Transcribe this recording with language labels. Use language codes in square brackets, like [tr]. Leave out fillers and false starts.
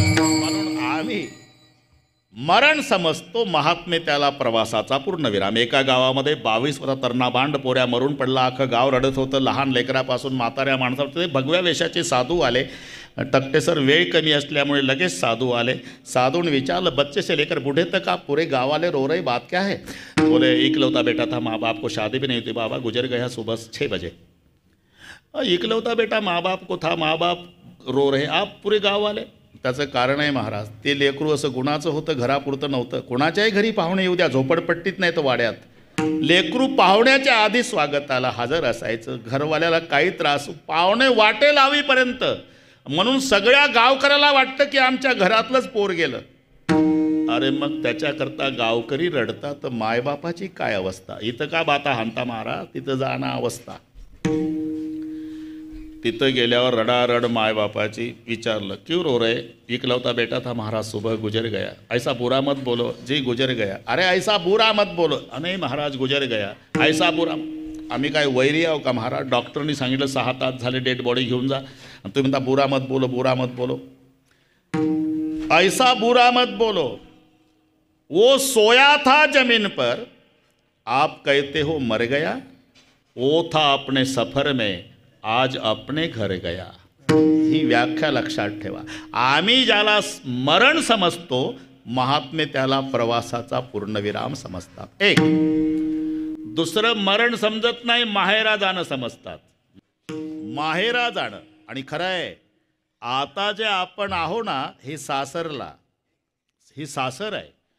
[mr] म्हणून आम्ही मरण समजतो, महात्मे त्याला प्रवासाचा पूर्णविराम. एका गावामध्ये 22 वर्षाचा तरणा बांड पोऱ्या मरून पडला. अख्खं गाव रडत होतं, लहान लेकरापासून म्हाताऱ्या माणसावर. ते भगव्या वेशाचे साधू आले. तक्ते सर वेळ कमी असल्यामुळे लगेच साधू आले. साधून विचारलं, [hi] बच्चे से लेकर बूढ़े तक आप पूरे गाँव वाले रो रही, बात क्या है? बोले इकलौता बेटा था, माँ बाप को शादी भी नहीं थी, बाबा गुजर गया सुबह 6 बजे. इकलौता बेटा माँ बाप को था, माँ बाप रो रहे, आप पूरे गाव वाले. [mr] त्याचं कारण आहे महाराज, ते लेकरू असं गुणाचं होतं, घरापुरतं नव्हतं. कोणाच्याही घरी पाहुणे येऊ द्या, झोपडपट्टीत नाही तर वाड्यात, लेकरू पाहुण्याच्या आधी स्वागताला हजर असायचं. घरवाल्याला काही त्रास, पाहुणे वाटे लावीपर्यंत. म्हणून सगळ्या गावकऱ्याला वाटतं की आमच्या घरातलंच पोर गेलं. अरे मग त्याच्याकरता गावकरी रडतात, तर मायबापाची काय अवस्था? इथं का बाता हाणता महाराज, तिथं जाणं अवस्था. तिथं गेल्यावर रडारड मायबापाची विचारलं [hi] क्यों रो रहे? इकलौता बेटा था महाराज, सुबह गुजर गया. ऐसा बुरा मत बोलो. जी गुजर गया. अरे ऐसा बुरा मत बोलो. [mr] नाही महाराज [hi] गुजर गया. ऐसा बुरा. [mr] आम्ही काय वैरी आहो का महाराज? डॉक्टरनी सांगितलं 6 तास झाले डेड बॉडी घेऊन जा, आणि तुम्ही म्हणता [hi] बुरा मत बोलो, बुरा मत बोलो. ऐसा बुरा मत बोलो. वो सोया था जमीन पर, आप कहते हो मर गया. वो था अपने सफर में, आज अपने घर गया. [mr] ही व्याख्या लक्षात ठेवा. आम्ही ज्याला मरण समजतो, महात्मे त्याला प्रवासाचा पूर्णविराम समजतात. एक दुसरं मरण समजत नाही, माहेरा जाणं समजतात. माहेरा जाणं. आणि खरं आहे, आता जे आपण आहो ना, हे सासरला, ही सासर आहे.